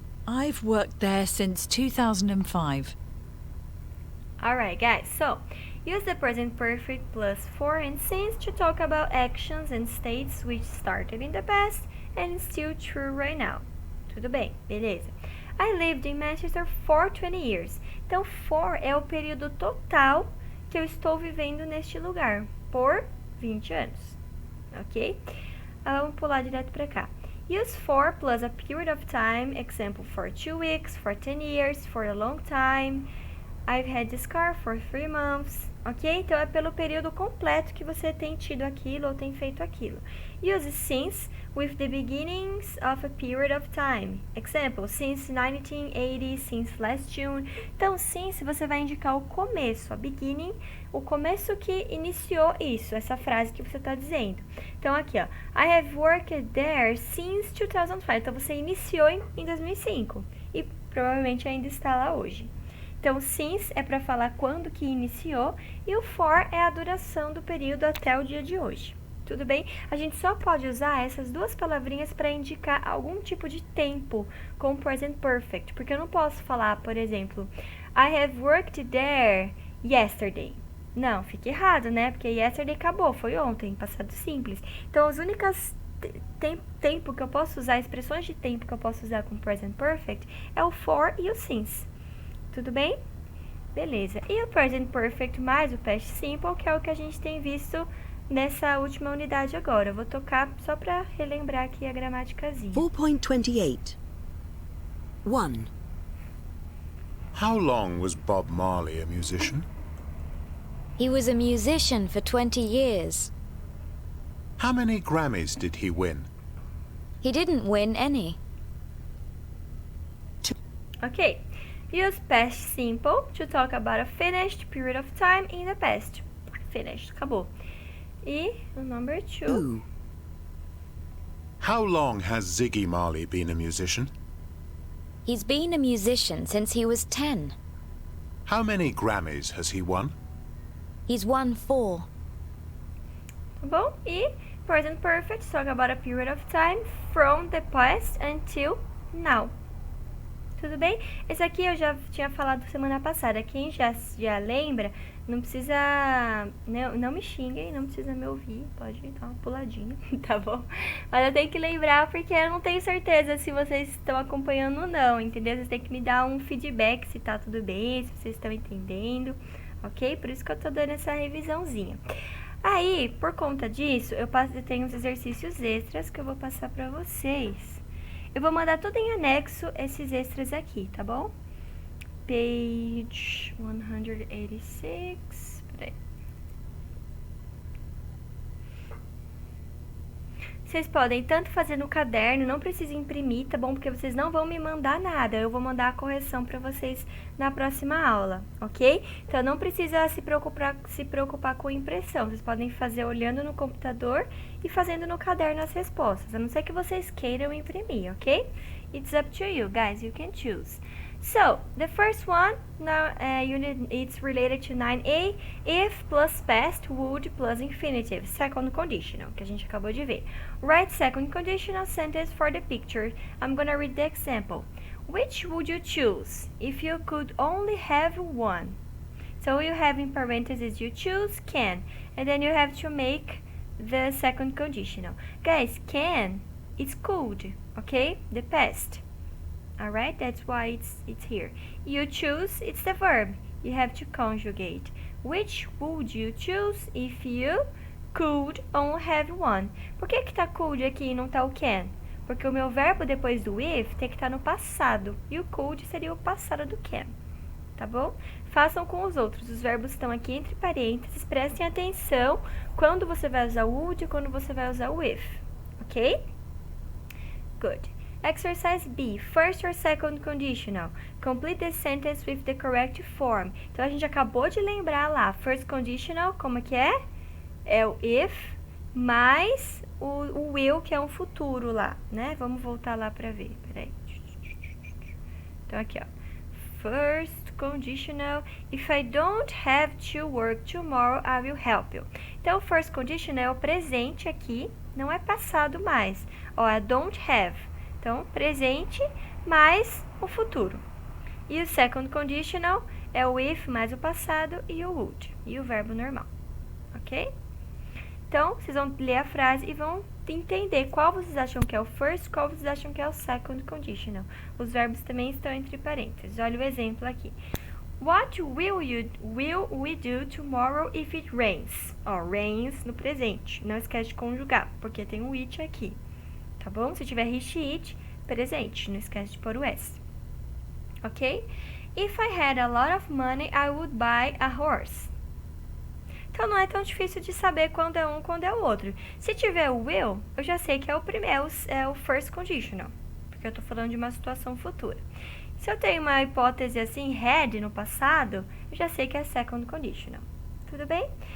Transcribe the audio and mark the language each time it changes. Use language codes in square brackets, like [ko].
[en] I've worked there since 2005. Alright, guys, so use the present perfect plus for and since to talk about actions and states which started in the past and still true right now. [pt] Tudo bem, beleza. [en] I lived in Manchester for 20 years. [pt] Então, for é o período total que eu estou vivendo neste lugar, por 20 anos. Ok? Vamos pular direto para cá. [en] Use for plus a period of time, example, for 2 weeks, for 10 years, for a long time. I've had this car for 3 months. Ok? [pt] Então, é pelo período completo que você tem tido aquilo ou tem feito aquilo. [en] Use since with the beginnings of a period of time. Example, since 1980, since last June. [pt] Então, since você vai indicar o começo, a beginning, o começo que iniciou isso, essa frase que você está dizendo. Então, aqui, ó, [en] I have worked there since 2005. [pt] Então, você iniciou em 2005 e provavelmente ainda está lá hoje. Então, since é para falar quando que iniciou e o for é a duração do período até o dia de hoje. Tudo bem? A gente só pode usar essas duas palavrinhas para indicar algum tipo de tempo com present perfect, porque eu não posso falar, por exemplo, [en] I have worked there yesterday. [pt] Não, fica errado, né? Porque yesterday acabou, foi ontem, passado simples. Então, as únicas tempo que eu posso usar, expressões de tempo que eu posso usar com present perfect é o for e o since. Tudo bem? Beleza. E o present perfect mais o past simple, que é o que a gente tem visto nessa última unidade agora. Eu vou tocar só para relembrar aqui a gramaticazinha. 4.28. 1. [en] How long was Bob Marley a musician? He was a musician for 20 years. How many Grammys did he win? He didn't win any. Ok. Use past simple to talk about a finished period of time in the past. [pt] Finished, acabou. E o number 2. [en] How long has Ziggy Marley been a musician? He's been a musician since he was 10. How many Grammys has he won? He's won 4. [pt] Tá bom? [en] E present perfect, talk about a period of time from the past until now. [pt] Tudo bem? Esse aqui eu já tinha falado semana passada. Quem já lembra, não precisa... Não me xinguem, não precisa me ouvir. Pode dar uma puladinha, tá bom? Mas eu tenho que lembrar porque eu não tenho certeza se vocês estão acompanhando ou não, entendeu? Vocês têm que me dar um feedback se tá tudo bem, se vocês estão entendendo, ok? Por isso que eu tô dando essa revisãozinha. Aí, por conta disso, eu tenho uns exercícios extras que eu vou passar pra vocês. Eu vou mandar tudo em anexo, esses extras aqui, tá bom? Page 186. Peraí. Vocês podem tanto fazer no caderno, não precisa imprimir, tá bom? Porque vocês não vão me mandar nada, eu vou mandar a correção pra vocês na próxima aula, ok? Então, não precisa se preocupar com impressão, vocês podem fazer olhando no computador e fazendo no caderno as respostas, a não ser que vocês queiram imprimir, ok? [en] It's up to you, guys, you can choose. So, the first one, now it's related to 9a, if plus past, would plus infinitive, second conditional, [pt] que a gente acabou de ver. [en] Write second conditional sentence for the picture. I'm gonna read the example. Which would you choose if you could only have one? So you have in parentheses, you choose can, and then you have to make the second conditional. Guys, can, it's could, okay? The past. Alright, that's why it's here. You choose, it's the verb. You have to conjugate. Which would you choose if you could only have one? [pt] Por que tá could aqui e não tá o can? Porque o meu verbo depois do if tem que estar no passado. E o could seria o passado do can. Tá bom? Façam com os outros. Os verbos estão aqui entre parênteses. Prestem atenção quando você vai usar o would e quando você vai usar o if. [en] Ok? Good. Exercise B. First or second conditional. Complete the sentence with the correct form. [pt] Então, a gente acabou de lembrar lá. First conditional, como que é? É o if mais o will, que é um futuro lá, né? Vamos voltar lá para ver. Peraí. Então, aqui, ó. First conditional. [en] If I don't have to work tomorrow, I will help you. [pt] Então, first conditional é o presente aqui, não é passado mais. Ó, é don't have. Então, presente mais o futuro. E o second conditional é o if mais o passado e o would. E o verbo normal. Ok? Então, vocês vão ler a frase e vão entender qual vocês acham que é o first, qual vocês acham que é o second conditional. Os verbos também estão entre parênteses. Olha o exemplo aqui. [en] What will we do tomorrow if it rains? [pt] Ó, rains no presente. Não esquece de conjugar, porque tem o it aqui. Tá bom? Se tiver it, presente. Não esquece de pôr o s. Ok? [en] If I had a lot of money, I would buy a horse. [pt] Então, não é tão difícil de saber quando é um, quando é o outro. Se tiver o will, eu já sei que é o primeiro, é o first conditional. Porque eu tô falando de uma situação futura. Se eu tenho uma hipótese assim, had no passado, eu já sei que é second conditional. Tudo bem?